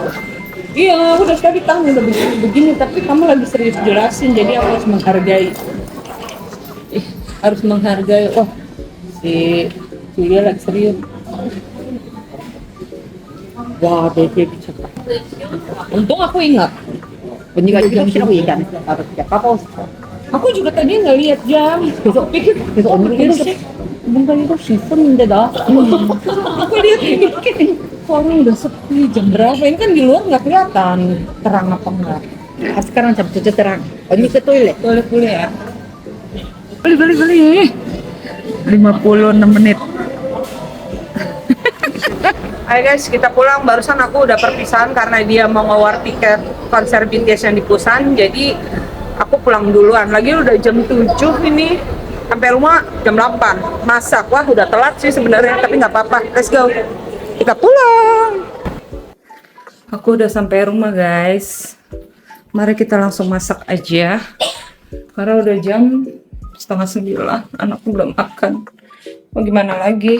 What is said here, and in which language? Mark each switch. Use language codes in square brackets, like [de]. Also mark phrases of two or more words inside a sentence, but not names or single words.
[id] Iya, aku udah tadi tahu udah begini, tapi kamu lagi serius jelasin, jadi aku harus menghargai. Harus menghargai. Oh, si Julia lagi serius. Wah, bebe bisa. Untung aku ingat. [ko] 언니가 이렇게 혹시라고 얘기 안 했어. 나도 진짜 까먹었어. [id] Aku juga tadi nggak lihat jam. [ko] 그래서 [id] Pikir [ko] 그래서 언니가 7시 뭔가 7시 있었는데 나. [id] aku lihat ini kok orang udah sepi jam berapa? Ini kan di luar nggak kelihatan terang apa enggak. 아, sekarang jam 7 terang. [ko] 언니 그 toilet. [id] Boleh boleh ya. beli. 56 menit. Hai guys, kita pulang. Barusan aku udah perpisahan karena dia mau ngewar tiket konser BTS yang di Busan. Jadi aku pulang duluan. Lagi udah jam 7 ini. Sampai rumah jam 8. Masak. Wah, udah telat sih sebenarnya, tapi nggak apa-apa. [en] Let's go. [id] Kita pulang. Aku udah sampai rumah, guys. Mari kita langsung masak aja. Karena udah jam 8:30. Anakku belum makan. Mau gimana lagi?